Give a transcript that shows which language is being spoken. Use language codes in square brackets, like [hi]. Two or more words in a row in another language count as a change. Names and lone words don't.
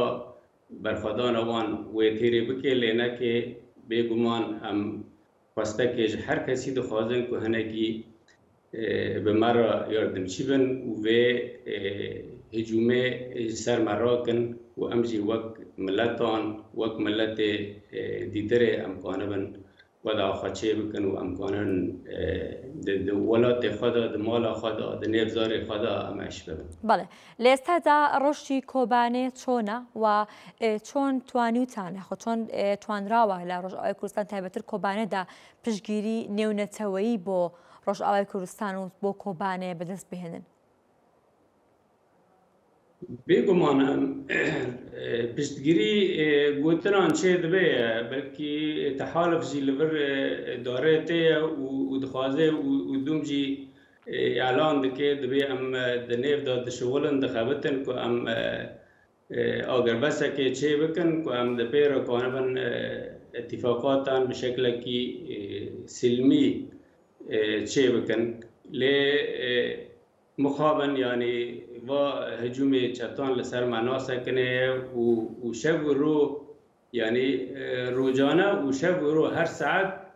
[ku] berxwedana wan wê têrê bike lê neke bêguman em xwestekê ji her kesî dixwazin ku hinekî bi me re yardimçî bin û vê hicûmê ji ser me rakin û em jî wek milletan wek milletê dîtirê em kanibin weda xwe çê bikin û em kanin di welatê xwe de di mala xwe de di nêvzarê xwe de em eş bibin. [ckb] بەڵێ لە ئێستادا ڕۆژی کۆبانێ چۆنە و چۆن توانیوتانە خۆ چۆن توانراوە لە ڕۆژئاوای کوردستان تایبەتر کۆبانێدا پشتگیری نێونەتەوەیی بۆ ڕۆژئاوای کوردستان و بۆ کۆبانێ بەدەست بهێنن؟ بێگومان پشتگیری گوتنان [ku] çê dibe belkî tehalif jî li vir darê tê ye û dixwaze û dûm jî elan dike dibe em di nêv da dişewilin dixebitin ku em agerbesekê çê bikin ku em di pê re kanibin itîfaqatan bi şeklekî silmî çê bikin lê mixabin yanî va hicûmê çetan li ser me nasekine û şev û ro yanî rojane û şev û ro her saet